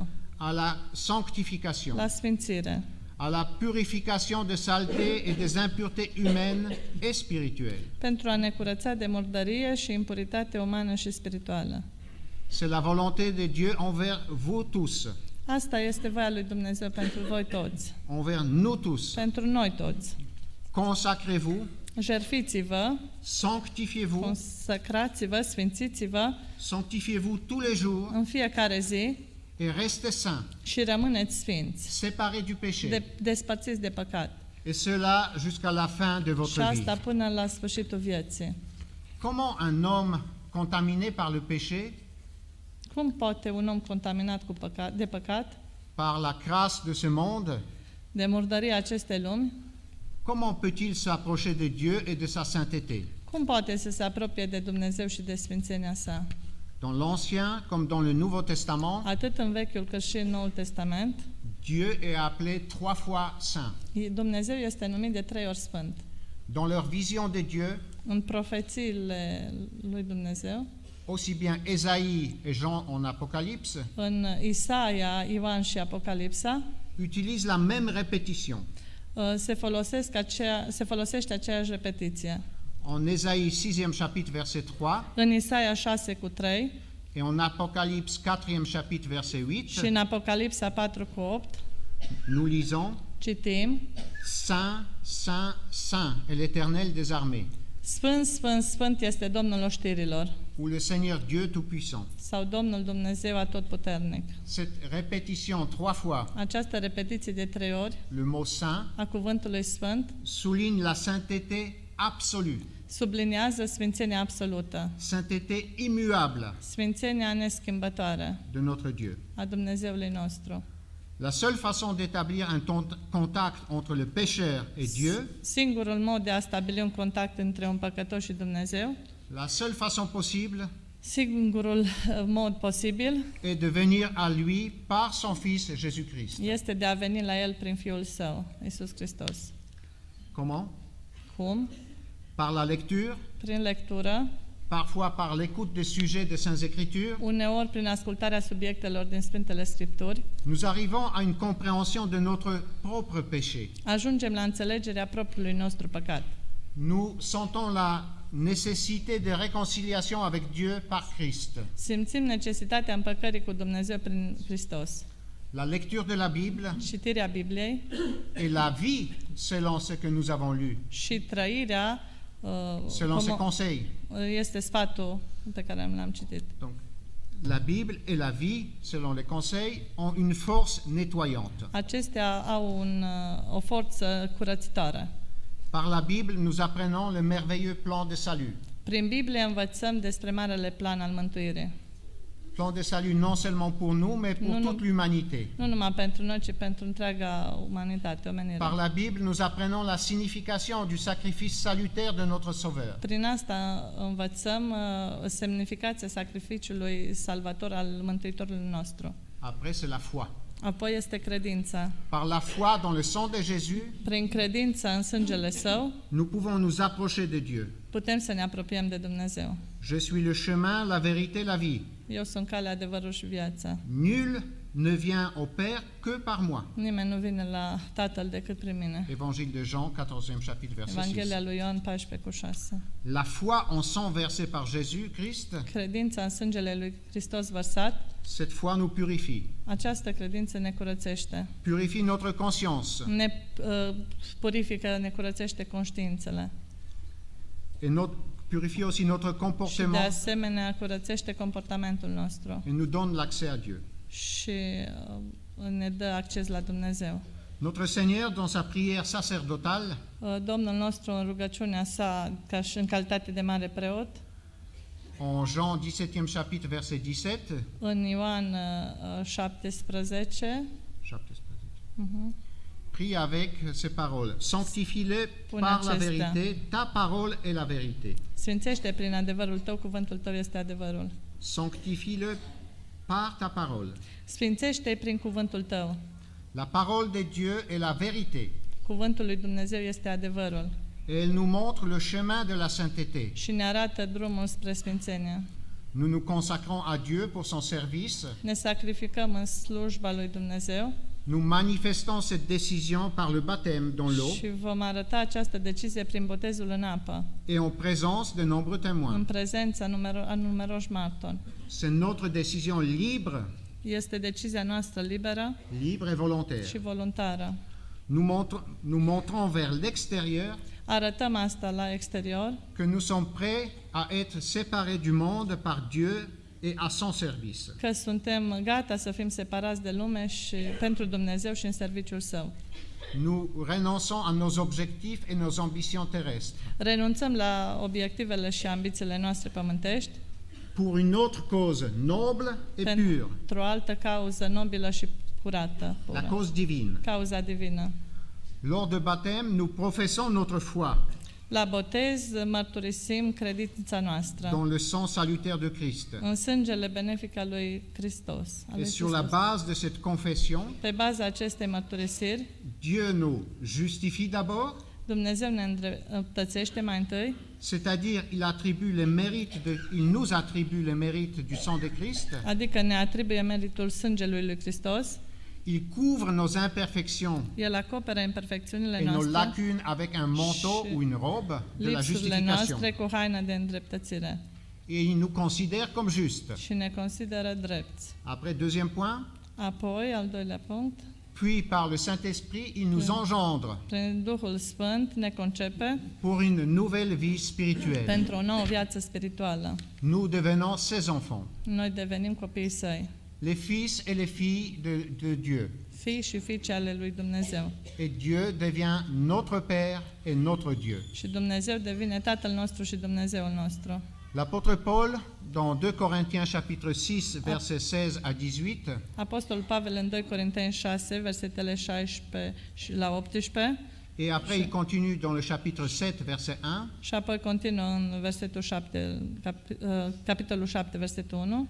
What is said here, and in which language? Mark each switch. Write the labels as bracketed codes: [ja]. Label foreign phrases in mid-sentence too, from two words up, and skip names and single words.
[fr] à la sanctification, [ro] la sfințire, [fr] à la purification de saleté et des impuretés humaines et spirituelles. [ro] pentru a ne curăța de murdărie și impuritate umană și spirituală. [fr] C'est la volonté de Dieu envers vous tous, [ro] Asta este voia lui Dumnezeu pentru voi toți, [fr] envers nous tous. [ro] pentru noi toți. [fr] Consacrez-vous, [ro] Jertfiți-vă, [fr] sanctifiez-vous, [ro] consacrați-vă, sfințiți-vă [fr] sanctifiez-vous tous les jours [ro] în fiecare zi [fr] et restez saints, [ro] și rămâneți sfinți, [fr] séparés du péché. [ro] despărțiți de păcat. [fr] Et cela jusqu'à la fin de [ro] Și [fr] votre vie. [ro] asta până la sfârșitul vieții. [fr] Comment un homme contaminé par le péché, [ro] Cum poate un om contaminat de păcat, [fr] par la crasse de ce monde, [ro] de murdăria acestei lumi, [fr] comment peut-il s'approcher de Dieu et de sa sainteté? [ro] cum poate să se apropie de Dumnezeu și de sfințenia sa? [fr] Dans l'Ancien comme dans le Nouveau Testament, [ro] Atât în Vechiul cât și în Noul Testament, [fr] Dieu est appelé 3 fois saint. [ro] Dumnezeu este numit de 3 ori sfânt. [fr] Dans leur vision de Dieu, [ro] În profețiile lui Dumnezeu, [fr] aussi bien Ésaïe et Jean en Apocalypse, [ro] în Isaia, Ioan și Apocalipsa, [fr] utilisent la même répétition. [ro] se folosește aceeași repetiție. [fr] En Ésaïe 6e chapitre verset 3 [ro] În Isaia 6:3 [fr] et en Apocalypse 4e chapitre verset 8, [ro] și în Apocalipsa 4:8 [fr] nous lisons [ro] citim: [fr] Saint, Saint, Saint est l'Éternel des armées, [ro] Sfânt, Sfânt, Sfânt este Domnul oștirilor, [fr] ou le Seigneur Dieu Tout-Puissant. [ro] sau Domnul Dumnezeu Atotputernic. [fr] Cette répétition 3 fois, [ro] Această repetiție de 3 ori [fr] le mot Saint, [ro] a cuvântului Sfânt [fr] souligne la sainteté absolue, [ro] subliniază sfințenia absolută, [fr] sainteté immuable [ro] sfințenia neschimbătoare [fr] de notre Dieu. [ro] a Dumnezeului nostru. [fr] La seule façon d'établir un contact entre le pécheur et Dieu, [ro] Singurul mod de a stabili un contact între un păcătos și Dumnezeu, [fr] la seule façon possible [ro] singurul mod posibil [fr] est de venir à lui par son Fils Jésus-Christ. [ro] este de a veni la El prin Fiul Său, Iisus Hristos. [fr] Comment? [ro] Cum? [fr] Par la lecture, [ro] Prin lectură, [fr] parfois par l'écoute des sujets des Saintes Écritures, [ro] uneori prin ascultarea subiectelor din Sfintele Scripturi, [fr] nous arrivons à une compréhension de notre propre péché. [ro] ajungem la înțelegerea propriului nostru păcat. [fr] Nous sentons la nécessité de réconciliation avec Dieu par Christ. [ro] Simțim necesitatea împăcării cu Dumnezeu prin Hristos. [fr] La lecture de la Bible [ro] Citirea Bibliei [fr] et la vie selon ce que nous avons lu, [ro] și trăirea [fr] selon ses conseils. [ro] este sfatul pe care l-am citit. [fr] Donc, la Bible et la vie, selon les conseils, ont une force nettoyante. [ro] Acestea au o forță curățitoare. [fr] Par la Bible, nous apprenons le merveilleux plan de salut. [ro] Prin Biblie învățăm despre marele plan al mântuirii. [fr] Plan de salut non seulement pour nous, mais pour toute l'humanité. [ro] Nu numai pentru noi, ci pentru întreaga umanitate, omenire. [fr] Par la Bible, nous apprenons la signification du sacrifice salutaire de notre Sauveur. [ro] Prin asta învățăm semnificația sacrificiului salvator al Mântuitorului nostru. [fr] Après, c'est la foi. [ro] Apoi este credința. [fr] Par la foi dans le sang de Jésus, [ro] Prin credința în sângele Său, [fr] nous pouvons nous approcher de Dieu. [ro] putem să ne apropiem de Dumnezeu. [fr] Je suis le chemin, la vérité, la vie. [ro] Eu sunt calea, adevărul și viața. [fr] Nul ne vient au Père que par moi. [ro] Nimeni nu vine la Tatăl decât prin mine. [fr] Évangile de Jean, 14e chapitre, verset 6. [ro] Evanghelia lui Ioan 14:6. [fr] La foi en sang versé par Jésus-Christ, [ro] Credința în sângele lui Hristos vărsat, [fr] cette foi nous purifie. [ro] această credință ne curățește. [fr] Purifie notre conscience [ro] Ne purifică, ne curățește conștiințele. [fr] et purifie aussi notre [ro] Și de [fr] comportement [ro] asemenea curățește comportamentul nostru [fr] et nous donne l'accès à Dieu. [ro] și ne dă acces la Dumnezeu. [fr] Notre Seigneur, dans sa prière sacerdotale, [ro] Domnul nostru în rugăciunea sa, ca și în calitate de mare preot, [fr] en Jean 17e chapitre, verset 17, [ro] în Ioan 17, [fr] prie avec ces paroles. Sanctifie-les [ro] Pune [fr] par la [ro] acestea. [fr] vérité, ta parole est la vérité. [ro] Sfințește prin adevărul tău, cuvântul tău este adevărul. [fr] Sanctifie-le par ta parole. [ro] Sfințește-i prin cuvântul tău. [fr] La parole de Dieu est la vérité. [ro] Cuvântul lui Dumnezeu este adevărul [fr] Et elle nous montre le chemin de la sainteté. [ro] și ne arată drumul spre sfințenie. [fr] Nous nous consacrons à Dieu pour son service. [ro] Ne sacrificăm în slujba lui Dumnezeu [fr] Nous manifestons cette décision par le baptême dans l'eau [ro] și vom arăta această decizie prin botezul în apă, [fr] et en présence de nombreux [ro] în [fr] témoins. [ro] prezența a numeroși martori. [fr] C'est notre décision libre, [ro] Este decizia noastră liberă [fr] libre et volontaire. [ro] și voluntară. [fr] Nous montrons vers l'extérieur [ro] Arătăm asta la exterior, [fr] que nous sommes prêts à être séparés du monde par Dieu et à son service. [ro] că suntem gata să fim separați de lume și pentru Dumnezeu și în serviciul Său. [fr] Nous renonçons à nos objectifs et nos ambitions terrestres [ro] Renunțăm la obiectivele și ambițiile noastre pământești [fr] pour une autre cause noble et pure, [ro] pentru o altă cauză nobilă și curată, [fr] la [ro] pură. [fr] cause divine. [ro] Cauza divină. [fr] Lors de baptême, nous professons notre foi [ro] La botez mărturisim credința noastră [fr] dans le sang salutaire de Christ. [ro] în sângele benefic al lui Hristos. al lui [fr] Et sur la [ro] Hristos. [fr] base de cette confession, [ro] Pe baza acestei mărturisiri, [fr] Dieu nous justifie d'abord, [ro] Dumnezeu ne îndreptățește mai întâi, [fr] c'est-à-dire il nous attribue les mérites du sang de Christ. [ro] adică ne atribuie meritul sângelui lui Hristos. [fr] Il couvre nos imperfections [ro] El acoperă imperfecțiunile [fr] et nos [ro] noastre, [fr] lacunes avec un manteau [ro] Și [fr] ou une robe de la [ro] lipsurile [fr] justification. [ro] noastre cu haină de îndreptățire [fr] Et il nous considère comme justes. [ro] și ne consideră drepți. [fr] Après, deuxième point, [ro] Apoi, al doilea punct, [fr] puis par le Saint-Esprit, il nous engendre [ro] prin Duhul Sfânt ne concepe [fr] pour une nouvelle vie spirituelle. [ro] pentru o nouă viață spirituală. [fr] Nous devenons ses enfants, [ro] Noi devenim copiii Săi, [fr] les fils et les filles de Dieu. [ro] fii și fiice ale lui Dumnezeu. [fr] Et Dieu devient notre Père et notre Dieu. [ro] Și Dumnezeu devine Tatăl nostru și Dumnezeul nostru. [fr] L'apôtre Paul, dans 2 Corinthiens chapitre 6, versets 16 à 18, [ro] Apostolul Pavel în 2 Corinteni 6, versetele 16 și la 18, [fr] et après il continue dans le chapitre 7, verset 1, [ro] și apoi continuă în versetul 7, capitolul 7, versetul 1,